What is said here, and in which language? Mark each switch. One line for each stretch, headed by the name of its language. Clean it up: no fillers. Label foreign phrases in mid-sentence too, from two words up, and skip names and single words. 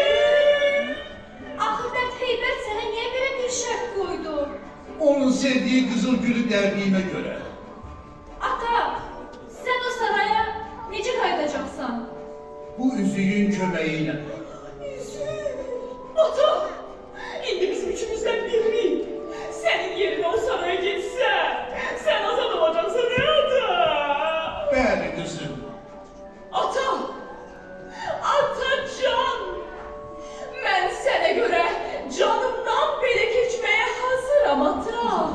Azerbaijani: Axı Bədheybət sənə niyə belə bir şərt qoydu? Onun sevdiği kızıl gülü dərdiyime göre. Ata, sən o saraya necə qayıdacaqsan? Bu üzüğün köməyiyle. Ata, indi bizim üçümüzden biri.
Turkish: Senin yerine o saraya gitse, sen azad olacaksın ne ata?
Azerbaijani: Bəli kızım.
Turkish: Ata, Atacan, ben sana göre canımdan belə keçmeye hazırım ata.